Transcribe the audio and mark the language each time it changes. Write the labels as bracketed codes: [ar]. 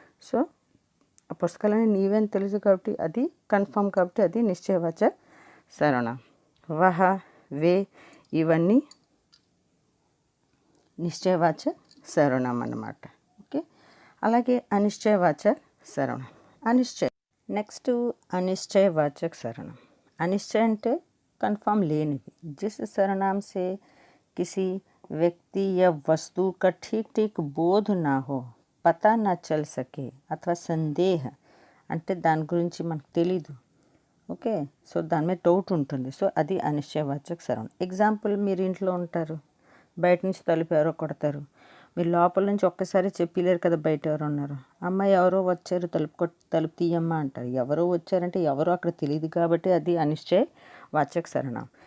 [te] So ఆ పుస్తకాలన్నీ నీవేని తెలుసు కాబట్టి అది కన్ఫర్మ్, కాబట్టి అది నిశ్చయవాచక సర్వనామం. వహ, వే ఇవన్నీ నిశ్చయవాచక సర్వనామం అన్నమాట. ఓకే, అలాగే అనిశ్చయవాచక సర్వనామం. అనిశ్చయ, నెక్స్ట్ అనిశ్చయవాచక సర్వనామం. అనిశ్చయ అంటే కన్ఫర్మ్ లేనిది. [hi] जिस सर्वनाम से किसी व्यक्ति या वस्तु का ठीक ठीक बोध ना हो, పతా నా చల్ సకే అథవా సందేహ [te] అంటే దాని గురించి మనకు తెలీదు. ఓకే, సో దాని మీద డౌట్ ఉంటుంది. సో అది అనిశ్చయవాచక సర్వనామం. ఎగ్జాంపుల్, మీరు ఇంట్లో ఉంటారు, బయట నుంచి తలుపు ఎవరో కొడతారు, మీరు లోపల నుంచి ఒక్కసారి చెప్పలేరు కదా బయట ఎవరు ఉన్నారు. అమ్మ ఎవరో వచ్చారు, తలుపు తీయమ్మ అంటారు. ఎవరో వచ్చారంటే ఎవరో అక్కడ తెలియదు కాబట్టి అది అనిశ్చయ వాచక సర్వనామం.